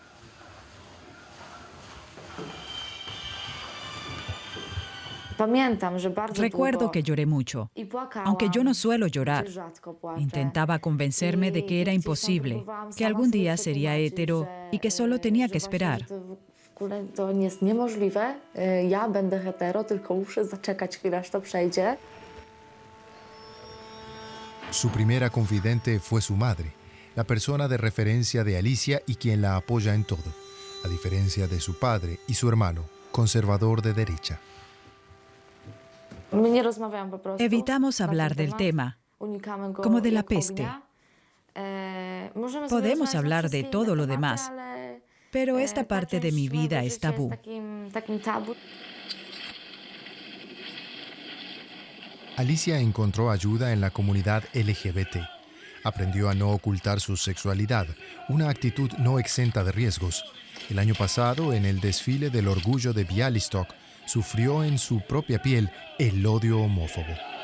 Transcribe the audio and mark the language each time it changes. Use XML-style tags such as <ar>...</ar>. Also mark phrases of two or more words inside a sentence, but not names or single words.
<es>Recuerdo que lloré mucho, aunque yo no suelo llorar. Intentaba convencerme de que era imposible, que algún día sería hetero y que solo tenía que esperar.</es> <pl>To nie jest niemożliwe. Ja będę hetero, tylko muszę zaczekać chwilę, aż to przejdzie.</pl> <es>Su primera confidente fue su madre, la persona de referencia de Alicia y quien la apoya en todo, a diferencia de su padre y su hermano, conservador de derecha.</es> <pl>My nie rozmawiamy po prostu.</pl> <es>Evitamos</es> <pl>na</pl> <es>hablar</es> <pl>ten</pl> <es>del</es> <pl>temat.</pl> <es>tema,</es> <pl>Unikamy go</pl> <es>como de la</es> <pl>jak</pl> <es>peste.</es> <pl>ognia. Możemy sobie</pl> <es>Podemos</es> <pl>rozmawiać na</pl> <es>hablar de</es> <pl>wszystkie</pl> <es>todo</es> <pl>inne</pl> <es>lo</es> <pl>tematy,</pl> <es>demás,</es> <pl>ale,</pl> <es>pero esta</es> <pl>ta</pl> <es>parte de mi</es> <pl>część</pl> <es>vida</es> <pl>mojego</pl> <es>es</es> <pl>życia</pl> <es>tabú.</es> <pl>jest takim tabu.</pl> <es>Alicia encontró ayuda en la comunidad LGBT. Aprendió a no ocultar su sexualidad, una actitud no exenta de riesgos. El año pasado, en el desfile del orgullo de Białystok, sufrió en su propia piel el odio homófobo.</es>